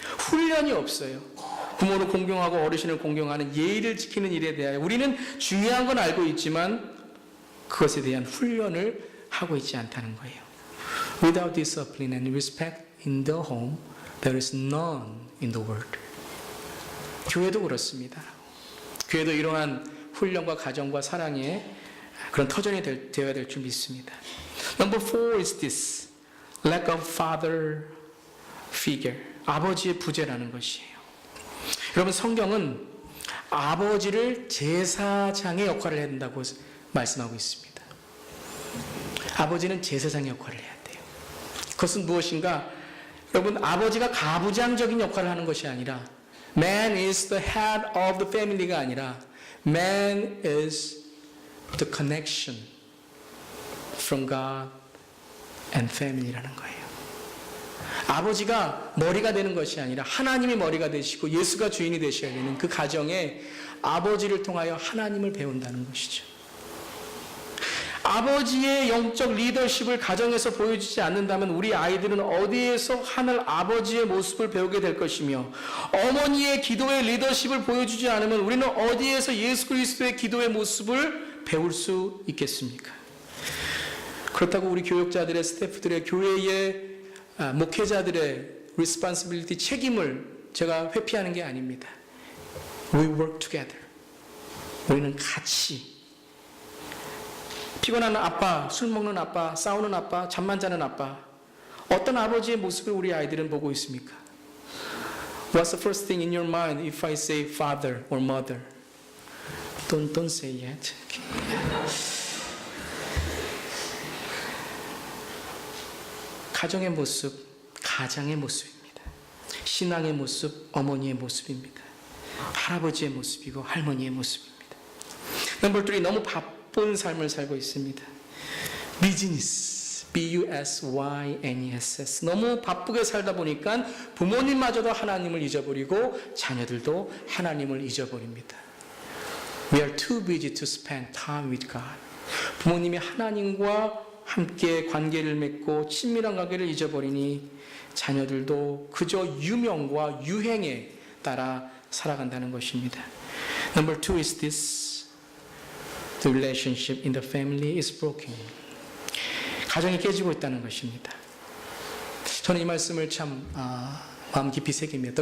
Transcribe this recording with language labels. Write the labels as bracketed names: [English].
[Korean] 훈련이 없어요. 부모를 공경하고 어르신을 공경하는 예의를 지키는 일에 대하여 우리는 중요한 건 알고 있지만 그것에 대한 훈련을 하고 있지 않다는 거예요. [English] Without discipline and respect in the home, there is none in the world. [Korean] 교회도 그렇습니다. 교회도 이러한 훈련과 가정과 사랑의 그런 터전이 되어야 될 줄 믿습니다. [English] Number 4 is this. Lack of father figure. [Korean] 아버지의 부재라는 것이에요. 여러분, 성경은 아버지를 제사장의 역할을 해야 된다고 말씀하고 있습니다. 아버지는 제사장의 역할을 해야 돼요. 그것은 무엇인가? 여러분, 아버지가 가부장적인 역할을 하는 것이 아니라 [English] Man is the head of the family가 아니라 Man is the connection from God and family라는 거예요. [Korean] 아버지가 머리가 되는 것이 아니라 하나님이 머리가 되시고 예수가 주인이 되셔야 되는 그 가정에 아버지를 통하여 하나님을 배운다는 것이죠. 아버지의 영적 리더십을 가정에서 보여주지 않는다면 우리 아이들은 어디에서 하늘 아버지의 모습을 배우게 될 것이며, 어머니의 기도의 리더십을 보여주지 않으면 우리는 어디에서 예수 그리스도의 기도의 모습을 배울 수 있겠습니까? 그렇다고 우리 교육자들의, 스태프들의, 교회의 목회자들의 responsibility, 책임을 제가 회피하는 게 아닙니다. [English] We work together. [Korean] 우리는 같이. 피곤한 아빠, 술 먹는 아빠, 싸우는 아빠, 잠만 자는 아빠, 어떤 아버지의 모습을 우리 아이들은 보고 있습니까? [English] What's the first thing in your mind if I say father or mother? Don't say yet. [Korean] 가정의 모습, 가장의 모습입니다. 신앙의 모습, 어머니의 모습입니다. 할아버지의 모습이고 할머니의 모습입니다. [English] Number 3, [Korean] 너무 바쁜 삶을 살고 있습니다. 비즈니스, B-U-S-Y-N-E-S-S. 너무 바쁘게 살다 보니까 부모님마저도 하나님을 잊어버리고 자녀들도 하나님을 잊어버립니다. [English] We are too busy to spend time with God. [Korean] 부모님이 하나님과 함께 관계를 맺고 친밀한 관계를 잊어버리니 자녀들도 그저 유명과 유행에 따라 살아간다는 것입니다. [English] Number 2 is this. The relationship in the family is broken. [Korean] 가정이 깨지고 있다는 것입니다. 저는 이 말씀을 참 마음 깊이 새깁니다.